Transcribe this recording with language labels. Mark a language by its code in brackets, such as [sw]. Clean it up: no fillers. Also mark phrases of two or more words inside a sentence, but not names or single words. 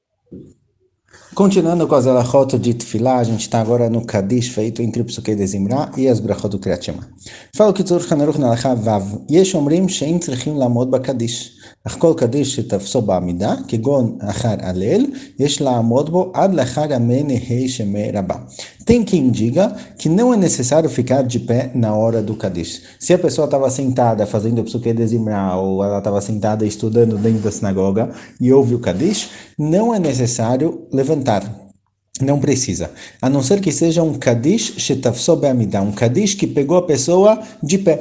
[pt] Continuando com as alachot de Tefilá, a gente está agora no Kaddish feito entre o Psukei de Zimra e as brachot do Kriyat Shema. Fala que [he] Tzurchan Aruch na הלכה ו, יש אומרים שאין צריכים לעמוד בקדיש. אך כל קדיש שתפסו בעמידה, כגון אחר הלל, יש לעמוד בו עד לאחר המנהי שמי רבה. [pt] Tem quem diga que não é necessário ficar de pé na hora do Kadish. Se a pessoa estava sentada fazendo o Psuke de Zimra, ou ela estava sentada estudando dentro da sinagoga e ouve o Kadish, não é necessário levantar. Não precisa. A não ser que seja um Kadish [he] שתפסו בעמידה, [pt] um Kadish que pegou a pessoa de pé.